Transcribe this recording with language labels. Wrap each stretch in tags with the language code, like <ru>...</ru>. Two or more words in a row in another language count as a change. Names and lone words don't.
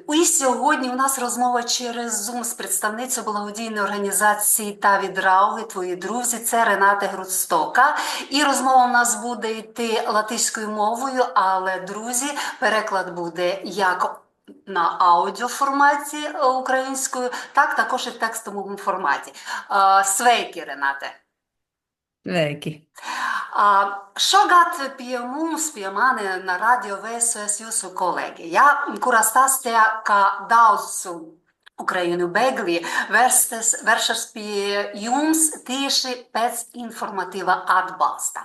<uk>І сьогодні у нас розмова через Zoom з представницею благодійної організації «Таві Драуги. Твої друзі». Це Рената Грудстока. І розмова у нас буде йти латиською мовою, але, друзі, переклад буде як на аудіоформаті українською, так також і в текстовому форматі.</uk> <lv>Sveiki, Renate! Sveiki! Šogad pie mums, pie mani na radio viesojas jūsu kolēģi, ja, kura stāstīja, ka daudz Ukraiņu bēgļi vēršas pie jums tieši pēc informatīva atbalsta.</lv>